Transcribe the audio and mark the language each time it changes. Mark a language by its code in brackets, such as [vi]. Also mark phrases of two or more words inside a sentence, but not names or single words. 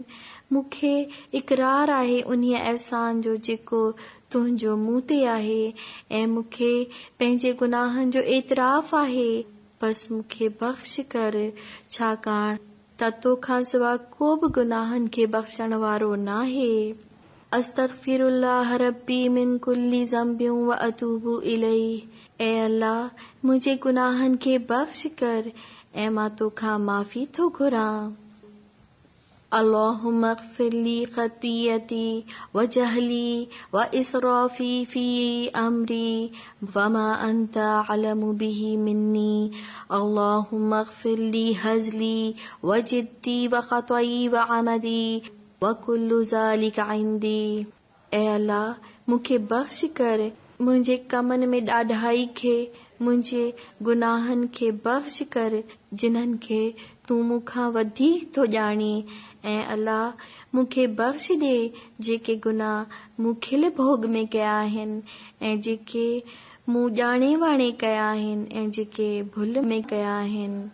[sd] मूंखे इक़रार आहे उन्हीअ अहसान जो जेको तुंहिंजो मूं ते आहे ऐं मूंखे पंहिंजे गुनाहनि जो एतिराफ़ आहे। बस मूंखे बख़्श कर, छाकाणि त तोखां सवा को बि गुनाहनि खे बख़्शण वारो नाहे। [ar] أستغفر الله ربي من كل ذنب وأتوب إليه. [sd] ऐ अल्लाह मुंहिंजे गुनाहनि खे बख़्श कर ऐं मां तोखां माफ़ी थो घुरां। [ar] اللهم اغفر لي خطيئتي وجهلي وإسرافي في أمري وما أنت أعلم به مني. اللهم اغفر لي هزلي وجدي وخطئي وعمدي وكل ذلك عندي. [sd] ऐ अल्लाह मूंखे बख़्श कर मुंहिंजे कमनि में ॾाढाई खे, मुंहिंजे गुनाहनि खे बख़्श कर जिन्हनि खे तूं मूंखां वधीक थो ॼाणी। ऐं अल्लाह मूंखे बख़्श ॾे जेके गुनाह मूं खिल भोग में कया आहिनि ऐं जेके मूं ॼाणे वाणे कया आहिनि ऐं जेके भुल में कया आहिनि।